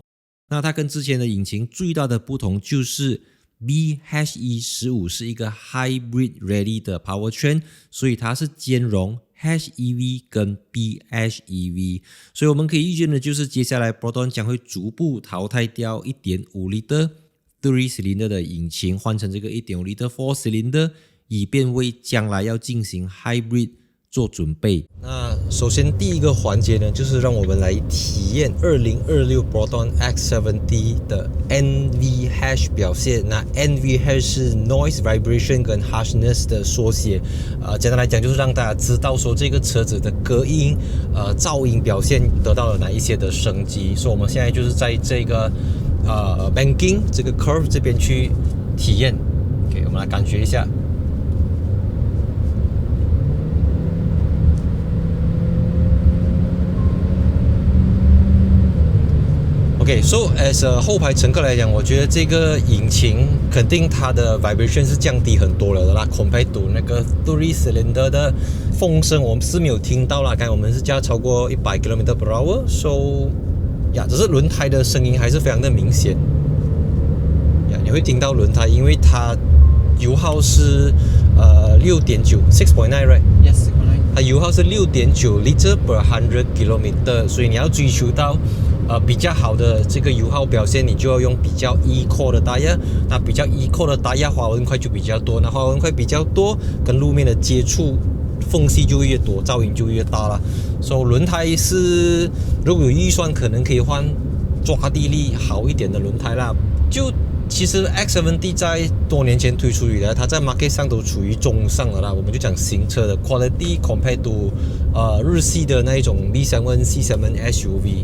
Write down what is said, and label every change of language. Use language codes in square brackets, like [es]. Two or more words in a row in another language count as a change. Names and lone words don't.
[zh] 那它跟之前的引擎最大的不同就是 BHE15 是一個 [en] hybrid ready [zh] 的 powertrain， 所以它是兼容 HEV 跟 PHEV， 所以我們可以預見的就是接下來 Proton 將會逐步淘汰掉 1.5 L 3 cylinder 的引擎，換成這個 1.5 L 4 cylinder， 以便為將來要進行 hybrid 做準備。那首先第一個環節呢，就是讓我們來體驗2026 Proton X70 的 NVH 表現。那 NVH 是 [en] Noise Vibration [zh] 跟 Harshness 的縮寫。簡單來講，就是讓大家知道說這個車子的隔音、噪音表現得到了哪一些的升級。所以我們現在就是在這個banking 這個 curve 這邊去體驗。OK， 我們來感覺一下。 [en] Okay, so as a [zh] 後排乘客來講，我覺得這個引擎肯定它的 vibration 是降低很多了的啦。 [en] compared to [zh] 那個3 cylinder 的風聲，我們是沒有聽到啦。剛才我們是加超過100 km/h，so 只是輪胎的聲音還是非常的明顯。你會聽到輪胎，因為它油耗是6.9 6.9 right？ [en] Yes， 6.9。 [zh] 它油耗是6.9 [en] liter per [zh] 100 km， 所以你要追求到比較好的這個油耗表現，你就要用比較 Eco 的 tire。那比較 Eco 的 tire 滑紋塊就比較多，那滑紋塊比較多，跟路面的接觸縫隙就越多，噪音就越大了。所以輪胎是如果有預算，可能可以換抓地力好一點的輪胎啦。就其實 X70 在多年前推出以來，它在 market 上都處於中上了啦。我們就講新車的 quality [en] compared to [zh] 日系的那一種 B7、C7 SUV。